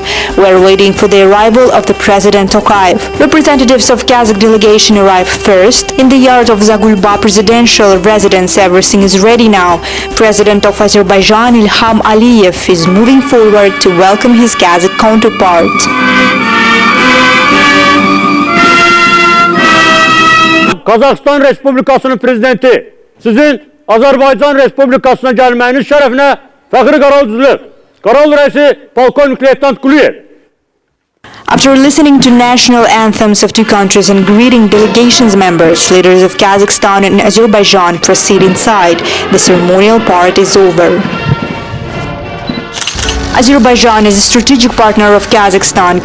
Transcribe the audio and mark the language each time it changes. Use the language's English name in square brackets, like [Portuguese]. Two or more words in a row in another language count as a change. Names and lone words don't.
[English] We're waiting for the arrival of the President Tokayev. Representatives of Kazakh delegation arrive first. In the yard of Zagulba presidential residence, everything is ready now. President of Azerbaijan Ilham Aliyev is moving forward to welcome his Kazakh counterpart. [Azerbaijani] Kazakistan Respublikasının prezidenti, sizin Azerbaycan Respublikasına gelməyiniz şərəfinə fəxri qaral Qaral rəisi Polkovnik Leytenant Quliyev. [English] After listening to national anthems of two countries and greeting delegations members, leaders of Kazakhstan and Azerbaijan proceed inside. The ceremonial part is over. Azerbaijan is a strategic partner of Kazakhstan.